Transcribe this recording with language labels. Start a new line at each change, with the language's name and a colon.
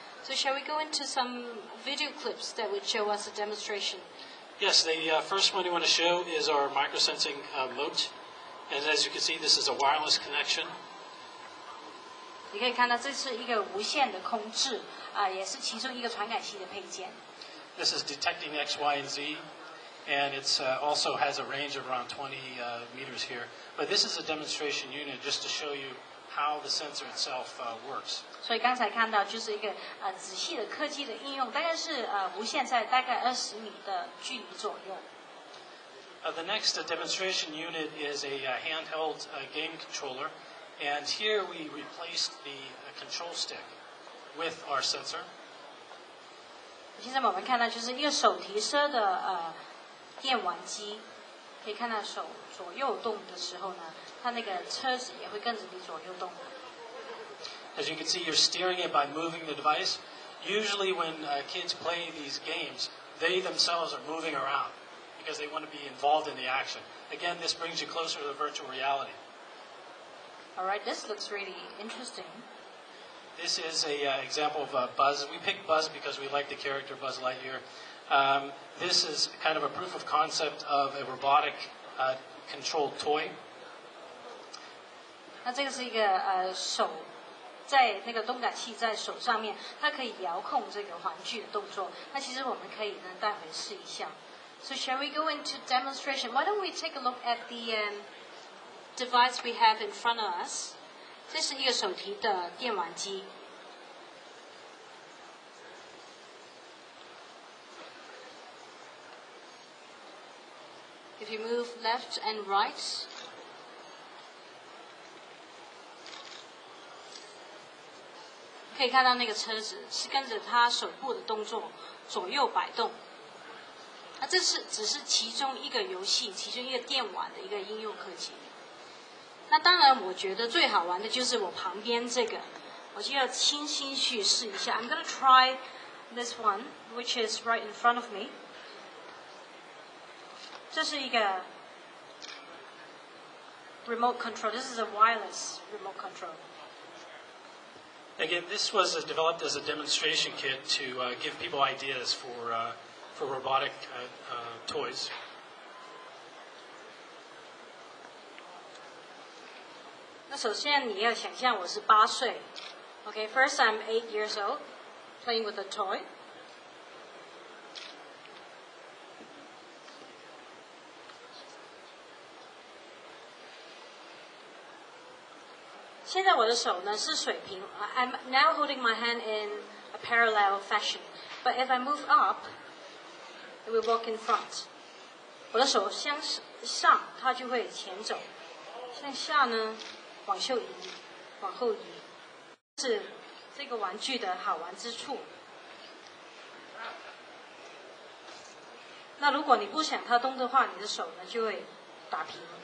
English: So shall we go into some video clips that would show us a demonstration? Yes, the first one we want to show is our microsensing Mote, and as you can see, this is a wireless connection.
Chinese: 你可以看到，这是一个无线的控制也是其中一个传感器的配件。
English: This is detecting X, Y, and Z, and it's also has a range of around 20 meters here. But this is a demonstration unit just to show you how the sensor itself works.
Chinese: 所以刚才看到就是一个仔细的科技的应用，大概是无线在大概20米的距离左右。
English: The next demonstration unit is a handheld game controller. And here we replaced the control stick with our sensor.
Chinese: 现在我们看到就是一个手提车的电玩机，可以看到手左右动的时候呢，它那个车子也会跟着你左右动。
English: As you can see, you're steering it by moving the device. Usually when kids play these games, they themselves are moving around because they want to be involved in the action. Again, this brings you closer to virtual reality. All right, this looks really interesting. This is an example of Buzz. We picked Buzz because we like the character Buzz Lightyear. This is kind of a proof of concept of a robotic controlled toy.
Chinese: 那这个是一个手在那个动感器在手上面，它可以遥控这个玩具的动作。那其实我们可以呢待会试一下。
English: So shall we go into demonstration? Why don't we take a look at the device we have in front of us.
Chinese: 这是一个手提的电玩机。
English: If you move left and right,
Chinese: 可以看到那个车子是跟着它手部的动作左右摆动。那这是只是其中一个游戏，其中一个电玩的一个应用科技。那当然，我觉得最好玩的就是我旁边这个，我就要轻轻去试一下。
English: I'm gonna try this one, which is right in front of me.
Chinese: 这是一个 remote control.
English: This is a wireless remote control. Again, this was developed as a demonstration kit to give people ideas for robotic toys.
Chinese: 那首先你要想象我是8岁 ，
English: Okay, first I'm 8 years old, playing with a toy.
Chinese: 现在我的手呢是水平 ，
English: I'm now holding my hand in a parallel fashion. But if I move up, it will walk in front.
Chinese: 我的手向上，它就会前走；向下呢？往后移，是这个玩具的好玩之处。那如果你不想它动的话，你的手呢就会打平。